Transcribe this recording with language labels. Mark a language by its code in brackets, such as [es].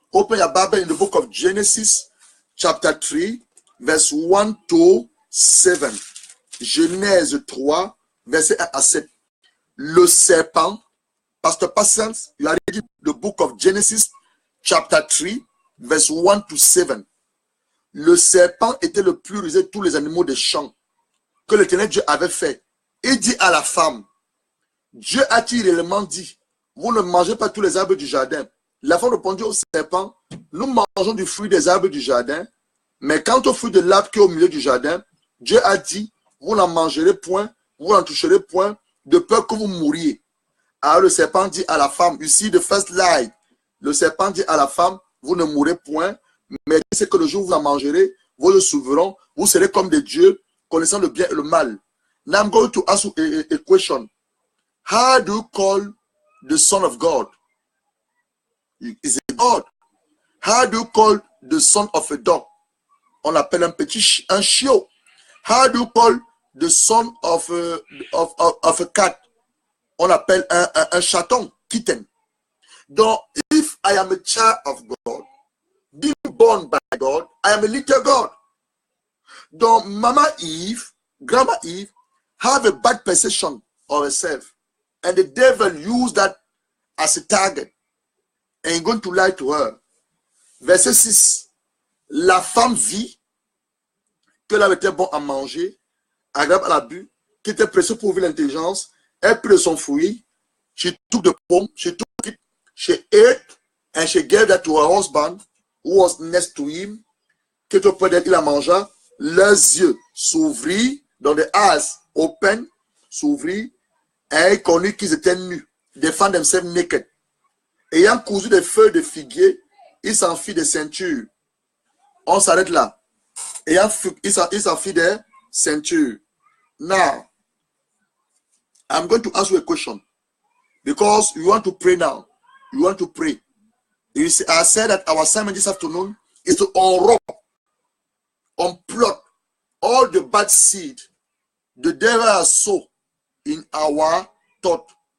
[en] Open your Bible in the book of Genesis, chapter 3, verse 1 to 7. [fr] Genèse 3, verset 1 à 7. Le serpent, [en] Pastor Patience, you are reading the book of Genesis, chapter 3, verse 1 to 7. [fr] Le serpent était le plus rusé de tous les animaux des champs que l'Éternel Dieu avait fait. Il dit à la femme, Dieu a-t-il réellement dit, vous ne mangez pas tous les arbres du jardin? La femme répondit au serpent, nous mangeons du fruit des arbres du jardin, mais quant au fruit de l'arbre qui est au milieu du jardin, Dieu a dit, vous n'en mangerez point, vous n'en toucherez point, de peur que vous mouriez. Alors le serpent dit à la femme, [en] you see the first lie. [fr] Le serpent dit à la femme, vous ne mourrez point, mais c'est que le jour où vous en mangerez, vous le souverez, vous serez comme des dieux, connaissant le bien et le mal. [en] Now I'm going to ask you a question. How do you call the Son of God? Is it God? How do you call the son of a dog? [fr] On l'appelle un chiot. [en] How do you call the son of a cat? [fr] On l'appelle un chaton, [en] kitten. [fr] Donc, [en] if I am a child of God, being born by God, I am a little God. [fr] Donc, [en] Mama Eve, Grandma Eve, have a bad perception of herself. And the devil used that as a target. And he's going to lie to her. [fr] Verset 6. La femme vit que l'homme était bon à manger, agréable à la bu, qui était précieux pour ouvrir l'intelligence. Elle prit de son fruit. [en] She took the pomme, she took it, she ate, and she gave that to her husband, who was next to him. [fr] Qui était auprès d'elle, il la mangea. Leurs yeux s'ouvrirent, dans les [en] eyes open, [fr] s'ouvrirent, et ils connurent qu'ils étaient nus. [en] They found themselves naked. [fr] Ayant cousu des feuilles de figuier, il s'en fit des ceintures. On s'arrête là. Il s'en fit des ceintures. [en] Now, I'm going to ask you a question. Because you want to pray now. You want to pray. You see, I said that our assignment this afternoon is to unrope, unplot all the bad seed the devil has sown in our thought.